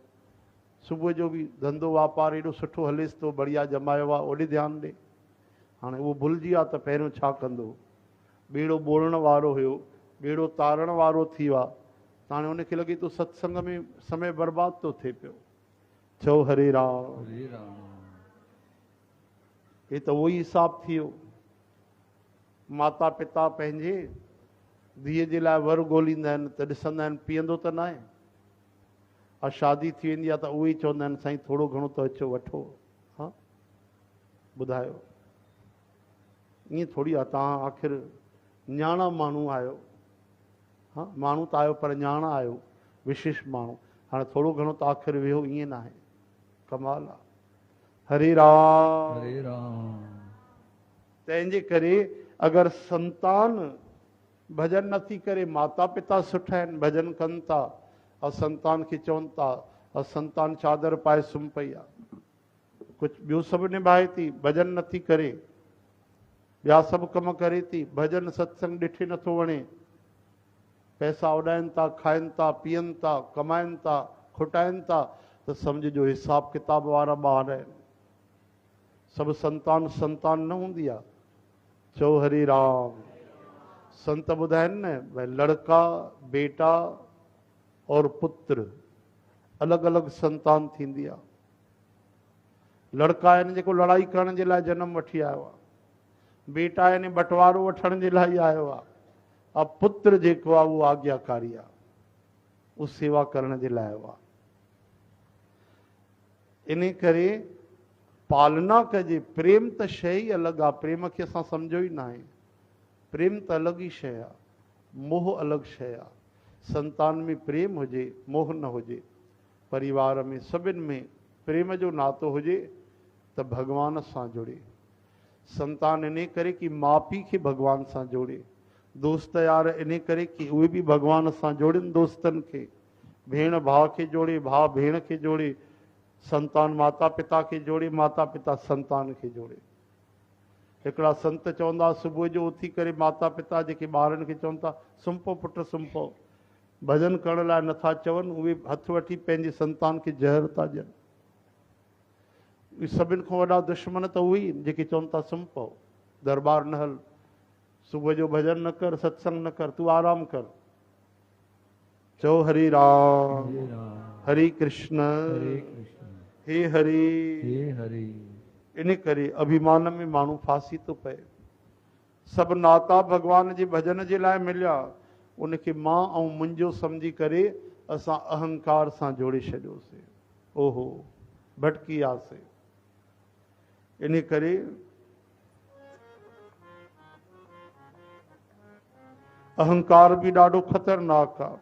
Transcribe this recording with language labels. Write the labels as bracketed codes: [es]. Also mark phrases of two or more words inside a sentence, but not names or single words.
[sd] सुबुह जो बि धंधो वापारु एॾो सुठो हलेसि थो, बढ़िया जमायो आहे, ओॾे ध्यानु ॾे। हाणे उहो भुलिजी आहे त पहिरियों छा कंदो। ॿेड़ो ॿोड़ण वारो हुयो, ॿेड़ो तारण वारो थी वियो आहे, त हाणे उनखे लॻे थो सत्संग में समय बर्बाद थो थिए पियो। चओ हरे राम। हे त उहो ई हिसाबु थी वियो। माता पिता पंहिंजे धीअ जे लाइ वर ॻोल्हींदा आहिनि त ॾिसंदा आहिनि पीअंदो त न आहे, और शादी थी वेंदी आहे त उहे ई चवंदा आहिनि साईं थोरो घणो त अचो वठो। हा ॿुधायो, ईअं थोरी आहे। तव्हां आख़िर न्याणा माण्हू आयो, हाँ माण्हू त आयो पर न्याणा आयो, विशेष माण्हू। हाणे थोरो घणो त आख़िर वियो, ईअं न आहे, कमाल आहे। हरे राम हरे राम। तंहिंजे करे अगरि संतान भजन नथी करे, माता पिता सुठा आहिनि, भजन कनि था, और संतान खे चवनि था, और संतान चादर पाए सुम्ही पई आहे, कुझु ॿियो सभु निभाए थी, भजन नथी करे, ॿिया सभु कम करे थी, भजन सत्संग ॾिठे नथो वणे, पैसा उॾाइनि था, खाइनि था, पीअनि था, कमाइनि था, खुटाइनि था, त सम्झिजो हिसाब किताब वारा ॿार आहिनि। सभु संतान संतान न हूंदी आहे। चओ हरे राम। संत ॿुधाइनि न भई लड़का बेटा और पुत्र अलॻि अलॻि संतान थींदी आहे। लड़का आहिनि जेको लड़ाई करण जे लाइ जनम वठी आयो आहे, बेटा आहिनि बंटवारो वठण जे लाइ आयो आहे, और पुत्र जेको आहे उहो आज्ञाकारी आहे, उहो सेवा करण जे लाइ आयो आहे। इन करे पालना कजे। प्रेम त शइ ई अलॻि आहे, प्रेम खे असां सम्झो ई न आहे। प्रेम त अलॻि ई शइ आहे, मोह अलॻि शइ आहे। संतान में प्रेम हुजे, मोह न हुजे, परिवार में सभिनि में प्रेम जो नातो हुजे त भॻवान सां जुड़े। संतान इन करे कि माउ पीउ खे भॻवान सां जोड़े, दोस्त यार इन करे कि उहे बि भॻवान सां जोड़नि दोस्तनि खे, भेण भाउ खे जोड़े, भाउ भेण खे जोड़े, संतान माता पिता खे जोड़े, माता पिता संतान खे जोड़े। हिकिड़ा संत चवंदा सुबुह जो उथी करे माता पिता जेके ॿारनि खे चवनि था सुम्हो पुटु सुम्हो, भॼन करण लाइ नथा चवनि, उहे हथु वठी पंहिंजे संतान खे ज़हर था ॾियनि। सभिनि खां वॾा दुश्मन त उहे ई जेके चवनि था सुम्हो, दरबार न हल, सुबुह जो भॼन न कर, सत्संग न कर, तूं आराम कर। चओ हरे राम हरे कृष्ण हे हरे हे हरे। इन करे अभिमान में माण्हू फासी थो पए। सभु नाता भॻवान जे भॼन जे लाइ मिलिया, उनखे मां ऐं मुंहिंजो सम्झी करे असां अहंकार सां जोड़े छॾियोसीं। ओहो भटकी वियासीं। इन करे अहंकार बि ॾाढो ख़तरनाक आहे।